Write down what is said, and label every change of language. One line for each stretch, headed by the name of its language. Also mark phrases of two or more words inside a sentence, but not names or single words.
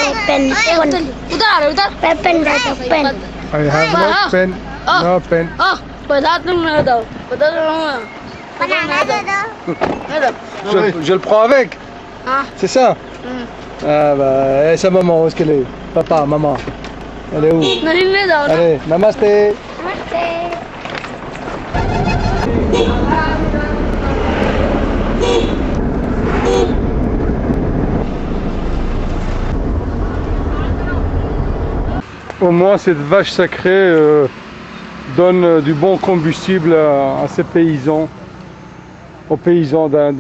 English: I have no pen. No pen.
French: Je le prends avec. C'est ça. Ah bah, et sa maman, où est-ce qu'elle est? Papa, maman. Elle est où? Allez, namaste. Au moins cette vache sacrée donne du bon combustible à ces paysans, aux paysans d'Inde.